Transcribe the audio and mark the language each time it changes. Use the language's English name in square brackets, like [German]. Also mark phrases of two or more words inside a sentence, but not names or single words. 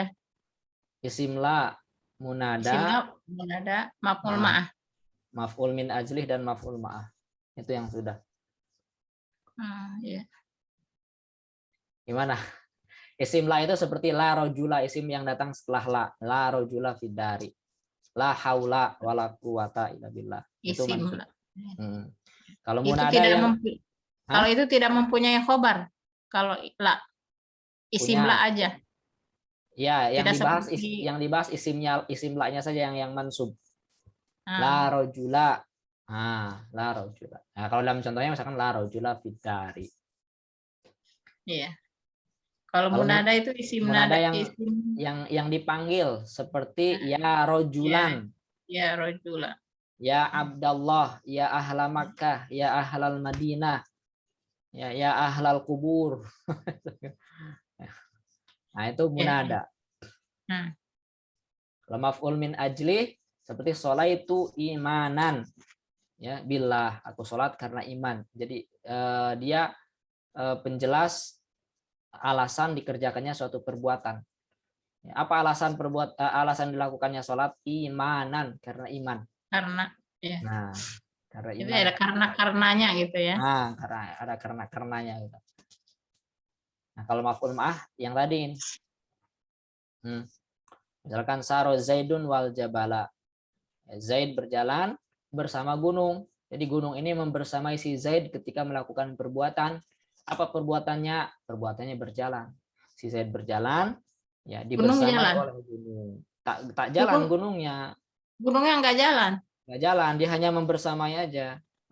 [Arabic] اسم لا، منادى, اسم لا، منادى، مفعول معه. مفعول من أجله dan مفعول معه. [Indonesian] Itu yang sudah. Iya. Gimana? [Arabic] اسم لا [Indonesian] itu seperti [Arabic] لا رجل, [Indonesian] isim yang datang setelah la. [Arabic] لا رجل في الدار. لا حول ولا قوة إلا بالله. [Indonesian] Itu [Arabic] اسم لا. [Indonesian] Kalau Itu munada kalau itu tidak mempunyai khobar. Kalau [Arabic] لا اسم لا [Indonesian] aja. Ya, Tidak yang dibahas [Arabic] اسم لا- [Indonesian] nya saja yang mansub. [Arabic] لا رجل. لا رجل. [Indonesian] Nah, kalau dalam contohnya misalkan [Arabic] لا رجل في الدار. [Indonesian] Iya. Kalau munada itu [Arabic] اسم نداء [Indonesian] yang dipanggil seperti [Arabic] يا رجلاً. يا رجل. يا عبد الله، يا أهل مكة، يا أهل المدينة، يا أهل القبور. [Indonesian] Nah, itu munada. Kalau [Arabic] مفعول من أجل [Indonesian] seperti [Arabic] صليت إيمانا. [Indonesian] Ya, billah, aku sholat karena iman. Jadi dia penjelas alasan dikerjakannya suatu perbuatan. Apa alasan alasan dilakukannya sholat? Imanan, karena iman. Karena ya. Nah, karena iman. Jadi ada karenanya gitu ya. Nah, karena ada karenanya gitu. Nah, kalau [Arabic] مفعول معه [Indonesian] yang tadi ini. [Arabic] Misalkan سار زيد والجبل. [Indonesian] Zaid berjalan bersama gunung. Jadi gunung ini membersamai si Zaid ketika melakukan perbuatan. Apa perbuatannya? Perbuatannya berjalan. Si Zaid berjalan, ya dibersamai oleh gunung. Tak jalan gunungnya. Gunungnya enggak jalan. Enggak jalan, dia hanya membersamai aja.